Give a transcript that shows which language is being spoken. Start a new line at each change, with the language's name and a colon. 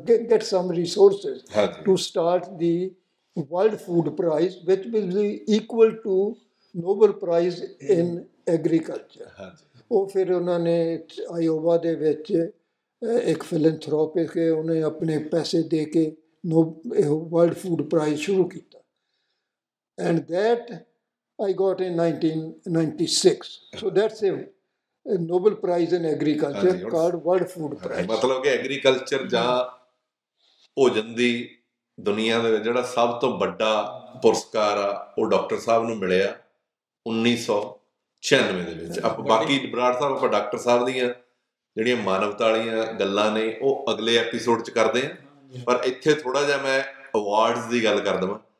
English: get some resources to start the World Food Prize, which will be equal to Nobel Prize in Agriculture.
Punjabi: ਉਹ ਫਿਰ ਉਹਨਾਂ ਨੇ Iowa ਦੇ ਵਿੱਚ ਇੱਕ ਫਿਲੈਂਥਰੋਪਿਕ ਉਹਨੇ ਆਪਣੇ ਪੈਸੇ ਦੇ ਕੇ ਵਰਲਡ ਫੂਡ ਪ੍ਰਾਈਜ਼ ਸ਼ੁਰੂ ਕੀਤਾ,
English: And that I got in 1996. So that's a Nobel Prize in Agriculture called World Food Prize.
Punjabi: ਮਤਲਬ ਕਿ ਐਗਰੀਕਲਚਰ ਜਾਂ ਭੋਜਨ ਦੀ ਦੁਨੀਆ ਦੇ ਵਿੱਚ ਜਿਹੜਾ ਸਭ ਤੋਂ ਵੱਡਾ ਪੁਰਸਕਾਰ ਆ ਉਹ ਡਾਕਟਰ ਸਾਹਿਬ ਨੂੰ ਮਿਲਿਆ 1996 ਦੇ ਵਿੱਚ। ਆਪਾਂ ਬਾਕੀ ਬਰਾੜ ਸਾਹਿਬ ਆਪਾਂ ਡਾਕਟਰ ਸਾਹਿਬ ਦੀਆਂ ਜਿਹੜੀਆਂ ਮਾਨਵਤਾ ਵਾਲੀਆਂ ਗੱਲਾਂ ਨੇ ਉਹ ਅਗਲੇ ਐਪੀਸੋਡ 'ਚ ਕਰਦੇ ਹਾਂ, ਪਰ ਇੱਥੇ ਥੋੜ੍ਹਾ ਜਿਹਾ ਮੈਂ ਅਵਾਰਡਸ ਦੀ ਗੱਲ ਕਰ ਦੇਵਾਂ।